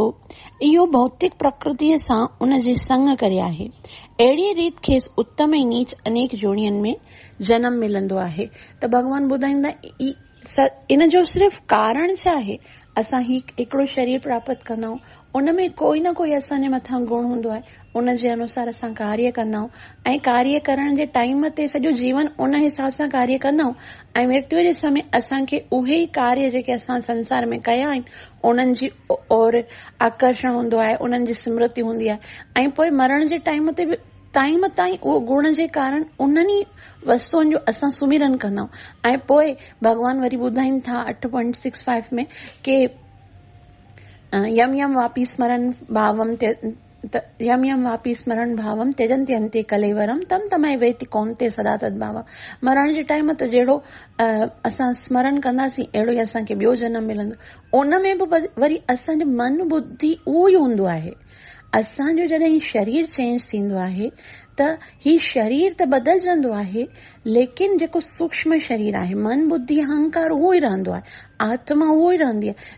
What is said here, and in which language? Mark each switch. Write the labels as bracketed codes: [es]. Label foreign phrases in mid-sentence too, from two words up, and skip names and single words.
[sd] इहो भौतिक प्रकृति सां उन जे संग करे आहे। अहिड़ी रीत खेसि उत्तम ऐं नीच अनेक योनियुनि में जन्म मिलंदो आहे। त भगवान ॿुधाईंदा इन जो सिर्फ़ कारण छा आहे। असां हिकिड़ो शरीर प्राप्त कंदा आहियूं, उन में कोई न कोई असांजे मथां गुण हूंदो आहे, उन जे अनुसार असां कार्य कंदा आहियूं ऐं कार्य करण जे टाइम ते सॼो जीवन उन हिसाब सां कार्य कंदा आहियूं। ऐं मृत्यु जे समय असांखे उहे ई कार्य जेके असां संसार में कया आहिनि उन्हनि जी और आकर्षण हूंदो आहे, उन्हनि जी स्मृति हूंदी आहे। ऐं पोइ मरण जे टाइम ते बि टाइम ताईं उहो गुण जे कारण उन्हनि वस्तुअनि जो असां सुमिरन कंदा आहियूं। ऐं पोइ भगवान वरी ॿुधाइनि था 8.65 में कि [sa] यम यम वापी स्मरण भावम त्यजन्ति अन्ते कलेवरम तम तमय वेति कौन्ते सदा तद्भाव। [sd] मरण जे टाइम ते जहिड़ो असां स्मरण कंदासीं अहिड़ो ई असांखे ॿियो जनम मिलंदो। उन में बि वरी असांजो मन बुद्धि उहो ई हूंदो आहे। असांजो जॾहिं शरीर चेंज थींदो आहे त ही शरीर त बदिलजंदो आहे, लेकिन जेको सूक्ष्म शरीर आहे, मन बुद्धि अहंकार उहो ई रहंदो आहे, आत्मा उहो ई रहंदी आहे।